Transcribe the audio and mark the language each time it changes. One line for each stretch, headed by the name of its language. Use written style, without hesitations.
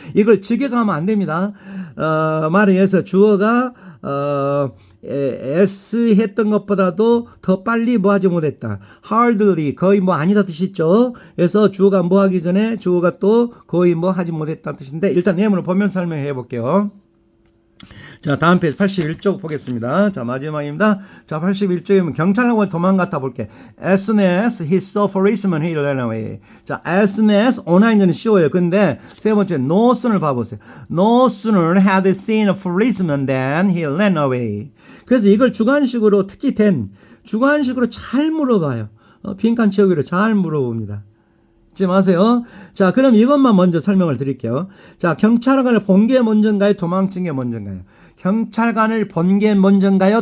Korean: 이걸 직역하면 안 됩니다. 말에 의해서 주어가 S 했던 것보다도 더 빨리 뭐 하지 못했다. hardly 거의 뭐 아니다 뜻이 있죠. 그래서 주어가 뭐 하기 전에 주어가 또 거의 뭐 하지 못했다는 뜻인데 일단 예문을 보면 설명해 볼게요. 자, 다음 페이지 81쪽 보겠습니다. 자, 마지막입니다. 자, 81쪽이면 경찰하고 도망갔다 볼게.
English: As soon as he saw policeman, he ran away. 자, as soon as online은 쉬워요.
Korean: 근데 세 번째 no sooner 봐보세요.
English: No sooner had he seen a policeman than he ran away.
Korean: 그래서 이걸 주관식으로 특히 주관식으로 잘 물어봐요. 빈칸 채우기로 잘 물어봅니다. 잊지 마세요. 자, 그럼 이것만 먼저 설명을 드릴게요. 자, 경찰관을 본 게 먼저인가요? 도망친 게 먼저인가요? 경찰관을 본 게 먼저인가요?